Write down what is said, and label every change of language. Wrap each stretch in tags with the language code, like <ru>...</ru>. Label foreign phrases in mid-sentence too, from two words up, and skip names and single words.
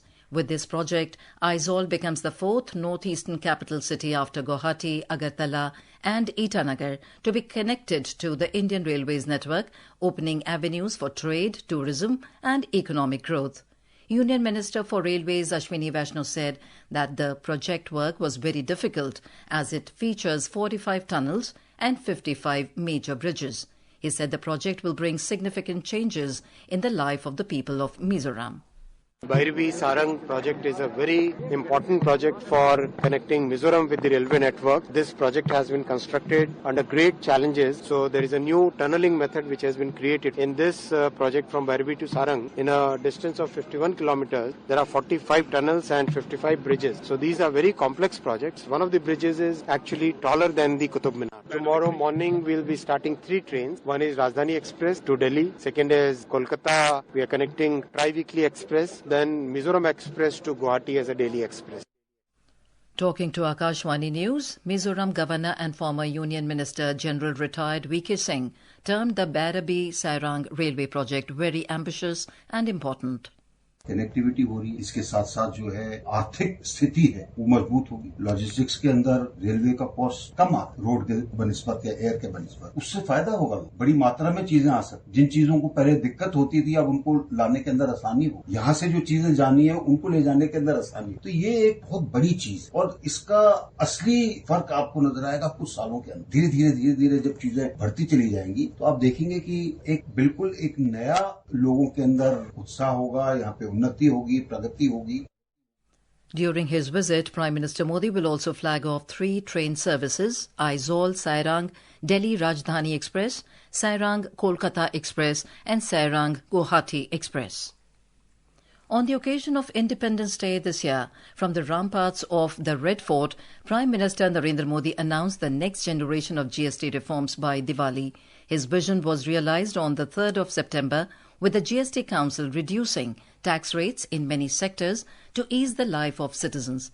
<en>With this project, Aizawl becomes the fourth northeastern capital city after Guwahati, Agartala and Itanagar to be connected to the Indian Railways network, opening avenues for trade, tourism and economic growth. Union Minister for Railways Ashwini Vaishnaw said that the project work was very difficult as it features 45 tunnels and 55 major bridges. He said the project will bring significant changes in the life of the people of Mizoram. Bairabi-Sarang project is a very important project for connecting Mizoram with the railway network. This project has been constructed under great challenges. So there is a new tunneling method which has been created. In this project from Bairabi to Sarang, in a distance of 51 kilometers, there are 45 tunnels and 55 bridges. So these are very complex projects. One of the bridges is actually taller than the Qutub Minar. Tomorrow morning we will be starting 3 trains. One is Rajdhani Express to Delhi. Second is Kolkata. We are connecting Tri-Weekly Express. Then Mizoram Express to Guwahati as a daily express. Talking to Akashvani News, Mizoram Governor and former Union Minister General retired VK Singh termed the Bairabi-Sairang railway project very ambitious and important.</en> <hi>कनेक्टिविटी हो रही, इसके साथ साथ जो है आर्थिक स्थिति है वो मजबूत होगी। लॉजिस्टिक्स के अंदर रेलवे का कॉस्ट कम आता, रोड के बनिस्बत या एयर के बनिस्बत, उससे फायदा होगा। बड़ी मात्रा में चीजें आ सकती, जिन चीजों को पहले दिक्कत होती थी अब उनको लाने के अंदर आसानी हो, यहाँ से जो चीजें जानी है उनको ले जाने के अंदर आसानी हो। तो ये एक बहुत बड़ी चीज और इसका असली फर्क आपको नजर आएगा कुछ सालों के अंदर। धीरे धीरे जब चीजें बढ़ती चली जाएंगी तो आप देखेंगे कि एक बिल्कुल एक नया लोगों के अंदर उत्साह होगा, यहाँ पे उन्नति होगी, प्रगति होगी।</hi> <en>During his visit, Prime Minister Modi will also flag off 3 train services: Aizawl-Sairang, Delhi Rajdhani Express, Sairang-Kolkata Express and Sairang-Guwahati Express. On the occasion of Independence Day this year, from the ramparts of the Red Fort, Prime Minister Narendra Modi announced the next generation of GST reforms by Diwali. His vision was realized on the 3rd of September, with the GST Council reducing tax rates in many sectors to ease the life of citizens.</en>